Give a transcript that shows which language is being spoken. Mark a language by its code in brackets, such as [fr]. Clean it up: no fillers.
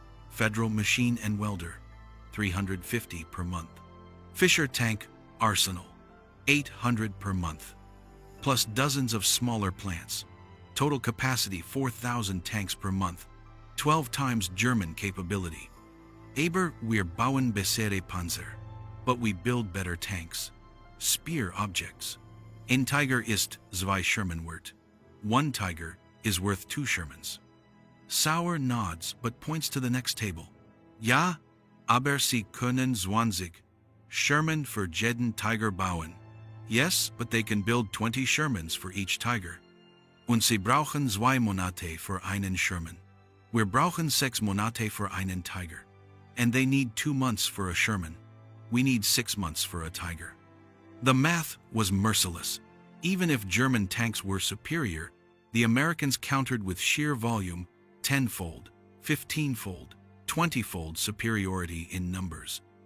[en] Federal Machine and Welder, 350 per month. Fisher Tank Arsenal, 800 per month. Plus dozens of smaller plants. Total capacity 4,000 tanks per month, 12 times German capability. [de] Aber wir bauen bessere Panzer. [en] But we build better tanks. Speer objects. [de] Ein Tiger ist zwei Sherman wert. [en] 1 Tiger is worth 2 Shermans. Sauer nods but points to the next table. [de] Ja, aber sie können 20 Sherman für jeden Tiger bauen. [en] Yes, but they can build 20 Shermans for each Tiger. [de] Und sie brauchen 2 Monate für einen Sherman. Wir brauchen 6 Monate für einen Tiger. [en] And they need 2 months for a Sherman. We need 6 months for a Tiger. The math was merciless. Even if German tanks were superior, the Americans countered with sheer volume, 10-fold, 15-fold, 20-fold superiority in numbers.